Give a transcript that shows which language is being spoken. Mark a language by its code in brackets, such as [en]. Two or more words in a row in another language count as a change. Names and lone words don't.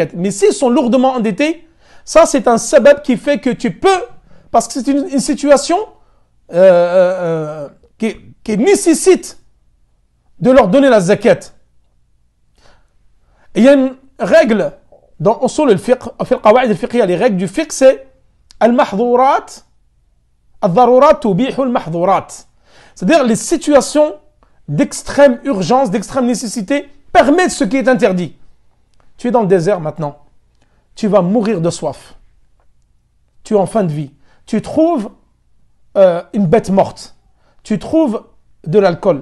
[fr] Mais s'ils sont lourdement endettés, ça c'est un sabab qui fait que tu peux, parce que c'est une situation qui nécessite de leur donner la zakat. Il y a une règle dans [ar] أصول الفقه، القواعد الفقهية, [fr] les règles du fiqh, c'est [ar] المحظورات، الضرورات تبيح المحظورات. [fr] C'est-à-dire les situations d'extrême urgence, d'extrême nécessité permettent ce qui est interdit. Tu es dans le désert maintenant, tu vas mourir de soif, tu es en fin de vie, tu trouves une bête morte, tu trouves de l'alcool.